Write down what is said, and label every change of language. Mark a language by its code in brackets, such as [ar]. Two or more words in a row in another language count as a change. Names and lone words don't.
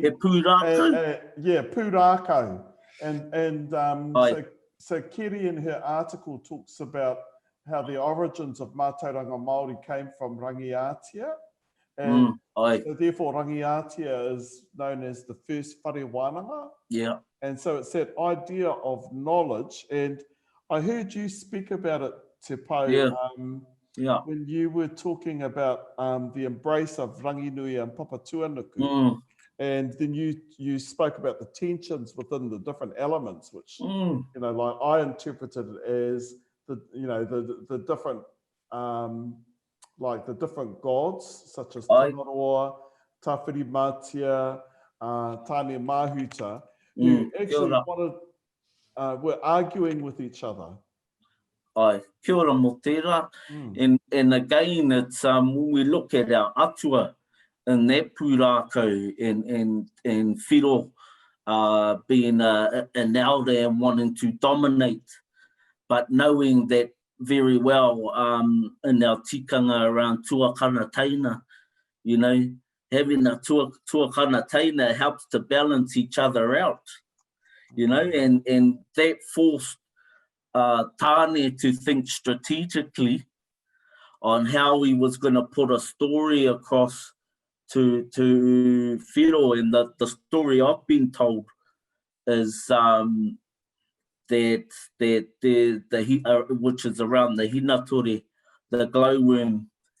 [en] Pūrākau? Yeah, Pūrākau. And so Keri in her article talks about how the origins of [mi] mātauranga Māori [en] came from Rangiatia. And so therefore Rangiatia is known as the first [mi] whare wānanga. [en] Yeah. And so it's that idea of knowledge. And I heard you speak about it, Te Pou, when you were talking about the embrace of Ranginui and Papatuanuku. And then you spoke about the tensions within the different elements, which, you know, like I interpreted it as the different, like the different gods, such as Tangaroa, Tawhiri Mātia, Tāne Mahuta, who actually were arguing with each other. [mi] Kia ora mō tērā. [en] And again, it's when we look at our atua in that pūrākau and whiro being an elder and wanting to dominate, but knowing that very well in our tikanga around [mi] tuakana taina, [en] you know, having a [mi] tuakana taina [en] helps to balance each other out, you know, and that forced Tāne to think strategically on how he was going to put a story across to whiro. And the story I've been told is that which is around the hinatore, the glowworm,